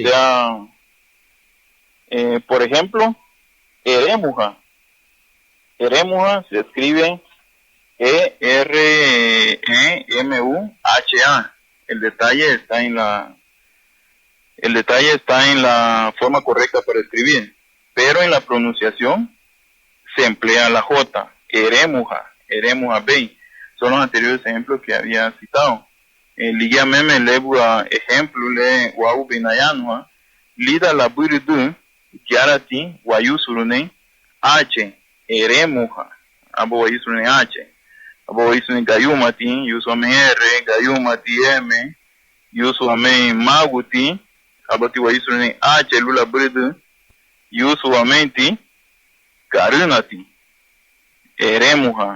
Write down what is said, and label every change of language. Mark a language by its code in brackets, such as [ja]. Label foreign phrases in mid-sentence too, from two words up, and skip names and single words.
[es] sea, por ejemplo, Eremuja se escribe Eremuha. El detalle está en la forma correcta para escribir, pero en la pronunciación se emplea la J, Eremuja Bey. Son los anteriores ejemplos que había citado. [cab] Ligia meme lebua ejemplo le wau binayanua, lida la buridu, yarati, wayusurune, H, Eremuja, abo wayusurune H. Abo wayusurune gayumati, yusuame R, gayumati M, yusuame maguti, abati wayusurune H, lula buridu, yusuamenti, karunati, Eremuja.